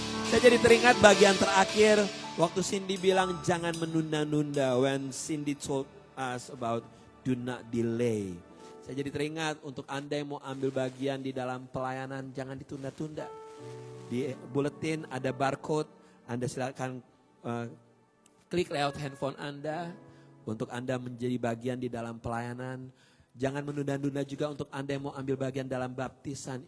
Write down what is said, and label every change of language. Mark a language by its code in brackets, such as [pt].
[id] Saya jadi teringat bagian terakhir waktu Cindy bilang jangan menunda-nunda. [en] When Cindy told us about do not delay. [id] Saya jadi teringat untuk Anda yang mau ambil bagian di dalam pelayanan, jangan ditunda-tunda. Di bulletin ada barcode, Anda silakan klik layout handphone Anda untuk Anda menjadi bagian di dalam pelayanan. Jangan menunda-nunda juga untuk Anda yang mau ambil bagian dalam baptisan.